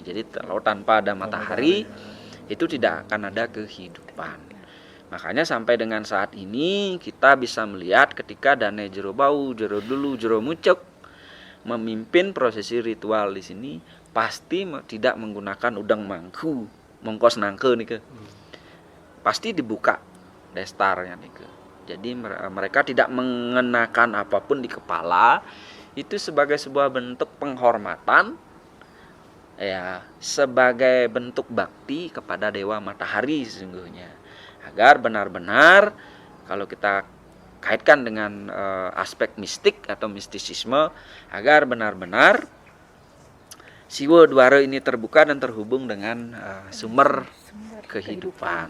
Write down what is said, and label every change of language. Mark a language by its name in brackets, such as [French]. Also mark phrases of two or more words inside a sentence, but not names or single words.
[Indonesian] Jadi kalau tanpa ada matahari itu tidak akan ada kehidupan. Makanya sampai dengan saat ini kita bisa melihat ketika Dane Jero Bau, Jero Dulu, Jero Mucuk memimpin prosesi ritual di sini pasti tidak menggunakan udang mangku, mongkos nangke nih ke. Pasti dibuka destarnya nih ke. Jadi mereka tidak mengenakan apapun di kepala. Itu sebagai sebuah bentuk penghormatan, ya, sebagai bentuk bakti kepada dewa matahari sesungguhnya, agar benar-benar kalau kita kaitkan dengan aspek mistik atau mistisisme, agar benar-benar Siwa Dwara ini terbuka dan terhubung dengan sumber kehidupan.